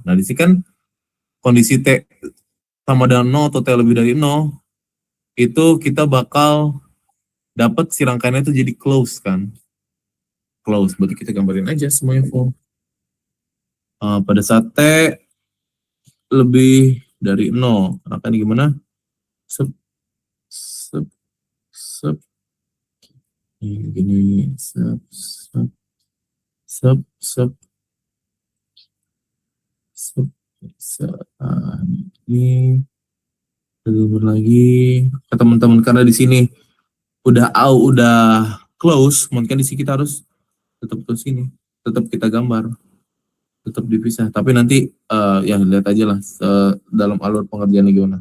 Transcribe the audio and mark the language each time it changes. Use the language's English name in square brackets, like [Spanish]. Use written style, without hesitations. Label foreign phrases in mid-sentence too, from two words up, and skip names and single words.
[Indonesian] Nah, di sini kan kondisi T sama dengan 0 atau T lebih dari 0, itu kita bakal dapat si rangkaiannya itu jadi close kan. Close, berarti kita gambarin aja semuanya full. Pada saat T lebih dari 0, rangkaian gimana? Sep, sep, sep. Gini, sep, sep, sep, sep, sep, sep. Ini gambar lagi ke teman-teman, karena di sini udah close, mungkin di sini kita harus tetap ke sini, tetap kita gambar, tetap dipisah. Tapi nanti ya lihat aja lah dalam alur pengerjaannya gimana.